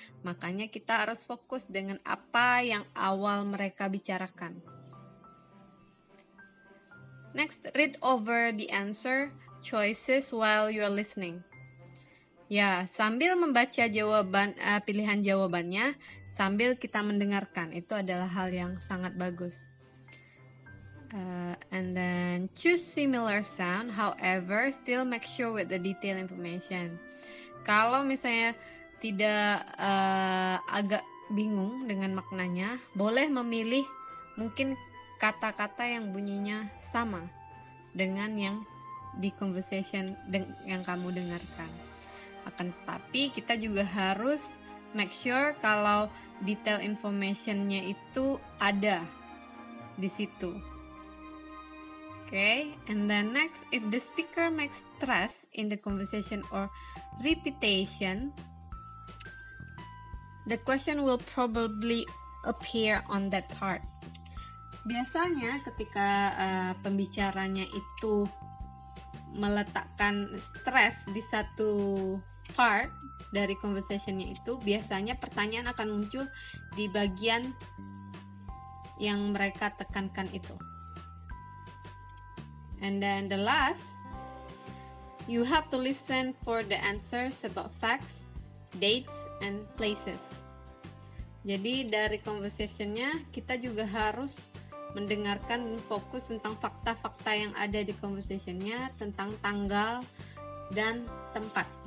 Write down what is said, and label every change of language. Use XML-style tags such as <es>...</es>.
<id>Makanya kita harus fokus dengan apa yang awal mereka bicarakan.</id> <en>Next, read over the answer choices while you're listening.</en> <id>Ya, sambil membaca pilihan jawabannya, sambil kita mendengarkan, itu adalah hal yang sangat bagus.</id> <en>And then choose similar sound, however, still make sure with the detailed information.</en> <id>Kalau misalnya tidak agak bingung dengan maknanya, boleh memilih mungkin kata-kata yang bunyinya sama dengan yang di conversation yang kamu dengarkan. Akan tetapi kita juga harus</id> <en>make sure</en> <id>kalau detail informationnya itu ada di situ.</id> <en>Okay, and then next, if the speaker makes stress in the conversation or repetition, the question will probably appear on that part.</en> <id>Biasanya ketika pembicaranya itu meletakkan stres di satu part dari conversationnya itu, biasanya pertanyaan akan muncul di bagian yang mereka tekankan itu.</id> <en>And then the last, you have to listen for the answers about facts, dates, and places.</en> <id>Jadi dari conversationnya kita juga harus mendengarkan dan fokus tentang fakta-fakta yang ada di conversationnya, tentang tanggal dan tempat.</id>